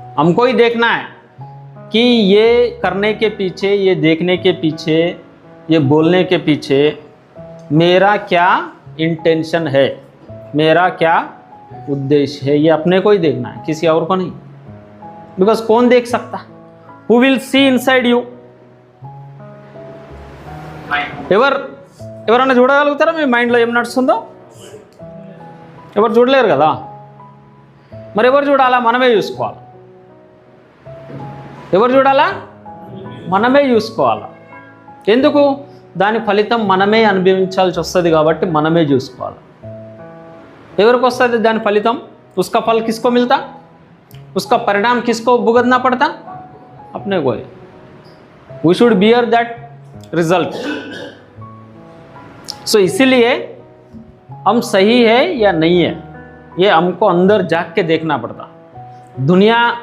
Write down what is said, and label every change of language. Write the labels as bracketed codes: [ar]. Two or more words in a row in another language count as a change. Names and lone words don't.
[hi] हमको ही देखना है कि ये करने के पीछे, ये देखने के पीछे, ये बोलने के पीछे मेरा क्या इंटेंशन है, मेरा क्या उद्देश्य है, ये अपने को ही देखना है, किसी और को नहीं। बिकॉज कौन देख सकता, [en] who will see inside you? [te] ఎవరన్నా చూడగలుగుతారా మీ మైండ్లో ఏం నడుస్తుందో? ఎవరు చూడలేరు కదా. మరి ఎవరు చూడాలా? మనమే చూసుకోవాలి. ఎవరు చూడాలా? మనమే చూసుకోవాలి. ఎందుకు? దాని ఫలితం మనమే అనుభవించాల్సి వస్తుంది కాబట్టి మనమే చూసుకోవాలి. ఎవరికి వస్తుంది దాని ఫలితం? [hi] उसका फल किसको मिलता? उसका परिणाम किसको भुगतना पड़ता? अपने को ही. [en] We should bear that result. [hi] सो इसीलिए हम सही है या नहीं है, ये हमको अंदर झांक के देखना पड़ता. दुनिया